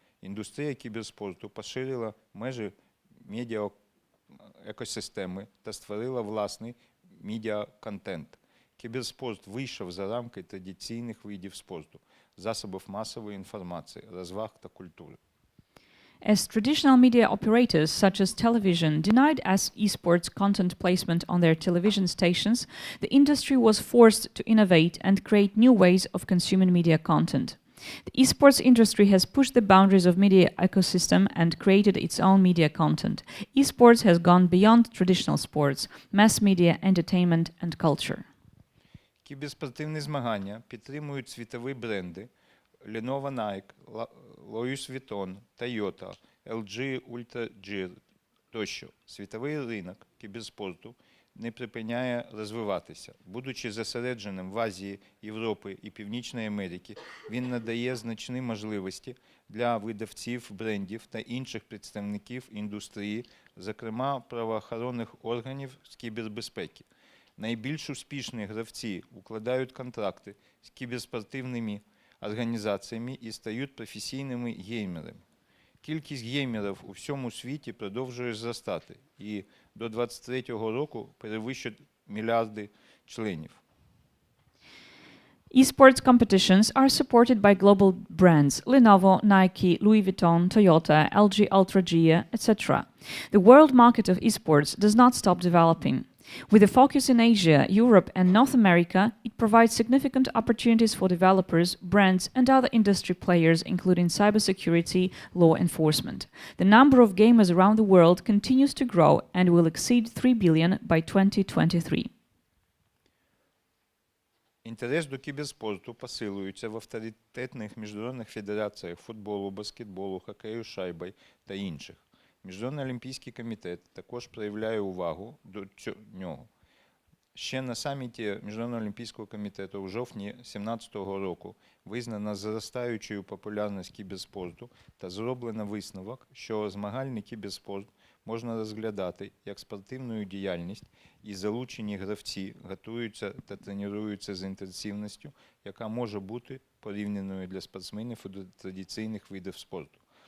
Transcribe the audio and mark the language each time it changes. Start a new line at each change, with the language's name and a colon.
Ukrainian: Індустрія кіберспорту поширила межі медіаекосистеми та створила власний медіаконтент. Кіберспорт вийшов за рамки традиційних видів спорту, засобів масової інформації, розваг та культури.
English: As traditional media operators, such as television, denied as esports content placement on their television stations, the industry was forced to innovate and create new ways of consuming media content. The esports industry has pushed the boundaries of media ecosystem and created its own media content. Esports has gone beyond traditional sports, mass media, entertainment and culture.
Ukrainian: Кіберспортивні змагання підтримують світові бренди Lenovo Nike, Louis Vuitton, Toyota, LG Ultra Gear тощо. Світовий ринок кіберспорту не припиняє розвиватися. Будучи зосередженим в Азії, Європи і Північної Америки, він надає значні можливості для видавців, брендів та інших представників індустрії, зокрема правоохоронних органів з кібербезпеки. Найбільш успішні гравці укладають контракти з кіберспортивними організаціями і стають професійними геймерами. Кількість геймерів у всьому світі продовжує зростати і до 2023 року перевищить мільярди членів.
English: Esports competitions are supported by global brands Lenovo, Nike, Louis Vuitton, Toyota, LG Ultra Gear, etc. The world market of esports does not stop developing. With a focus in Asia, Europe, and North America, it provides significant opportunities for developers, brands, and other industry players, including cybersecurity, law enforcement. The number of gamers around the world continues to grow and will exceed 3 billion by 2023.
Ukrainian: Інтерес до кіберспорту посилюється в авторитетних міжнародних федераціях футболу, баскетболу, хокею з шайбою та інших. Міжнародний олімпійський комітет також проявляє увагу до нього. Ще на саміті Міжнародного олімпійського комітету в жовтні 2017 року визнана зростаючою популярність кіберспорту та зроблено висновок, що змагальний кіберспорт можна розглядати як спортивну діяльність, і залучені гравці готуються та тренуються з інтенсивністю, яка може бути порівняною для спортсменів у традиційних видів спорту.